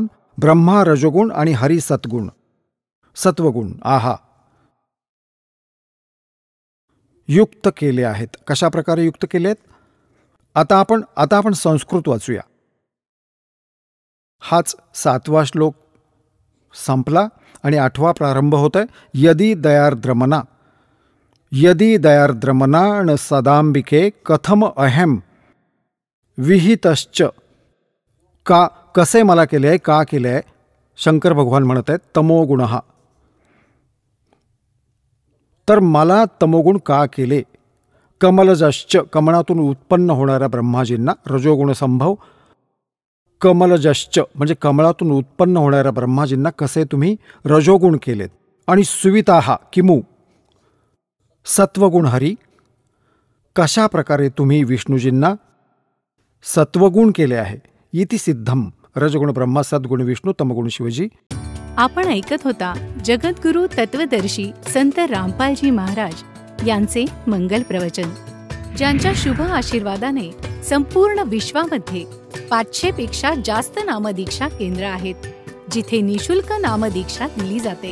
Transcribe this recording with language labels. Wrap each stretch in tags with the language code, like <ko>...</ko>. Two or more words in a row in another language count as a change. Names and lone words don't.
<mr>ब्रह्मा रजोगुण आणि हरी सत्गुण, सत्वगुण आहा युक्त केले आहेत. कशा प्रकारे युक्त केले आहेत? आता आपण संस्कृत वाचूया. हाच 7वा श्लोक संपला आणि 8वा प्रारंभ होत आहे.</mr> <sa>यदि दयार्द्रमना, यदि दयार्द्रमना न सदांबिके कथम अहम विहितश्च.</sa> <mr>का, कसे मला केले आहे, का केले आहे? शंकर भगवान म्हणत आहेत तमोगुण. तर मला तमोगुण का केले? कमलजश्च, कमळातून उत्पन्न होणाऱ्या ब्रह्माजींना रजोगुण संभव. कमलजश्च म्हणजे कमळातून उत्पन्न होणाऱ्या ब्रह्माजींना कसे तुम्ही रजोगुण केलेत.</mr> <sa>आणि सुविताः किमु सत्वगुण हरी.</sa> <mr>कशा प्रकारे तुम्ही विष्णूजींना सत्वगुण केले आहे.</mr> <sa>इति सिद्धम.</sa> <mr>रजगुण ब्रह्मा, सद्गुण विष्णू, तमगुण शिवजी. आपण ऐकत होता जगद्गुरु तत्वदर्शी संत रामपालजी महाराज यांचे मंगल प्रवचन, ज्यांच्या शुभ आशीर्वादाने संपूर्ण विश्वामध्ये 500 पेक्षा जास्त नामदीक्षा केंद्र आहेत, जिथे निशुल्क नामदीक्षा दिली जाते.</mr>